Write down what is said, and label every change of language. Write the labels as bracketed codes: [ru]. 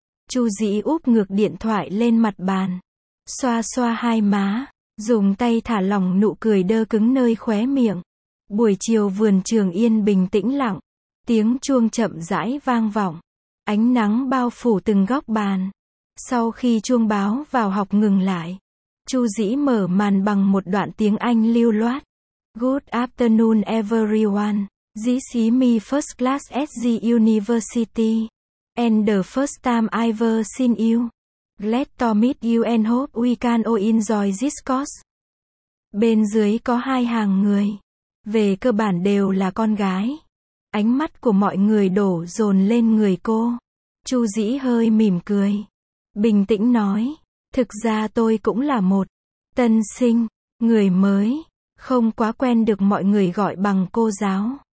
[vi] Chu Dĩ úp ngược điện thoại lên mặt bàn, xoa xoa hai má, dùng tay thả lỏng nụ cười đơ cứng nơi khóe miệng. Buổi chiều vườn trường yên bình tĩnh lặng, tiếng chuông chậm rãi vang vọng, ánh nắng bao phủ từng góc bàn. Sau khi chuông báo vào học ngừng lại, Chu Dĩ mở màn bằng một đoạn tiếng Anh lưu loát. [en] Good afternoon everyone. This is my first class at the university, and the first time I've seen you. Glad to meet you and hope we can all enjoy this course. [vi] Bên dưới có hai hàng người, về cơ bản đều là con gái. Ánh mắt của mọi người đổ dồn lên người cô. Chu Dĩ hơi mỉm cười, bình tĩnh nói, thực ra tôi cũng là một tân sinh, người mới, không quá quen được mọi người gọi bằng cô giáo.